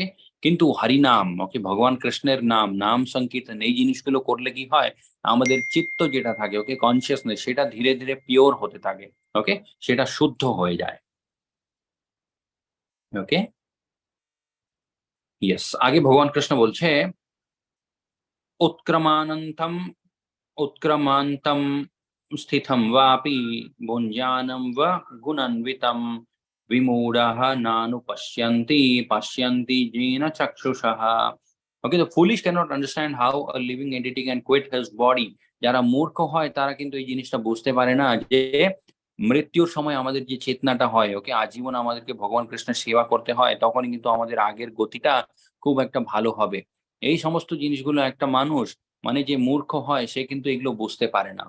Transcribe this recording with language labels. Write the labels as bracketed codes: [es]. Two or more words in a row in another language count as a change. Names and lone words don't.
[bn] কিন্তু হরিনাম, ওকে, ভগবান কৃষ্ণের নাম সংকীর্তন এই জিনিসগুলো করলে কি হয়? আমাদের চিত্ত যেটা থাকে, ওকে, কনসিয়াসনেস সেটা ধীরে পিওর হতে থাকে। ওকে? সেটা শুদ্ধ হয়ে যায়। ওকে? [sa] ইয়েস। [bn] আগে ভগবান কৃষ্ণ বলছে, [sa] "উৎক্রমানন্তম उत्क्रमान्तं स्थितं वापि भुञ्जानं वा गुणान्वितं विमूढः नानुपश्यन्ति पश्यन्ति येन चक्षुषः." [en] Okay, the foolish cannot understand how a living entity can quit his body. [bn] যারা মূর্খ হয় তারা কিন্তু এই জিনিসটা বুঝতে পারে না যে মৃত্যুর সময় আমাদের যে চেতনাটা হয়, ওকে, আজীবন আমাদেরকে ভগবান কৃষ্ণের সেবা করতে হয়, তখনই কিন্তু আমাদের আগের গতিটা খুব একটা ভালো হবে। এই সমস্ত জিনিসগুলো একটা মানুষ মানে যে মূর্খ হয় সে কিন্তু এগুলো বুঝতে পারে না।